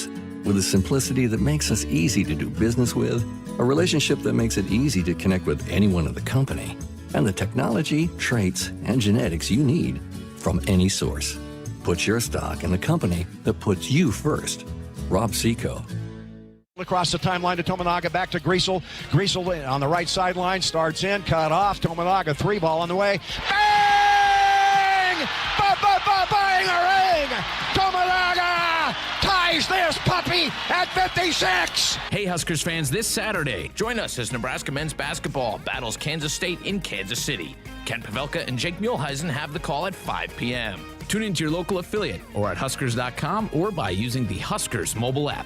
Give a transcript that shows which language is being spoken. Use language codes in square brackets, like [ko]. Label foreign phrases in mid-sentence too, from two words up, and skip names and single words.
[en] With a simplicity that makes us easy to do business with, a relationship that makes it easy to connect with anyone in the company, and the technology, traits, and genetics you need from any source. Put your stock in the company that puts you first. Rob Seco. Across the timeline to Tominaga, back to Greasel. Greasel on the right sideline, starts in, cut off. Tominaga, 3-ball on the way. Bang! Bang-a-ring! Tominaga ties this puppy at 56! Hey, Huskers fans, this Saturday, join us as Nebraska men's basketball battles Kansas State in Kansas City. Kent Pavelka and Jake Muehlheisen have the call at 5 p.m. Tune into your local affiliate or at Huskers.com or by using the Huskers mobile app.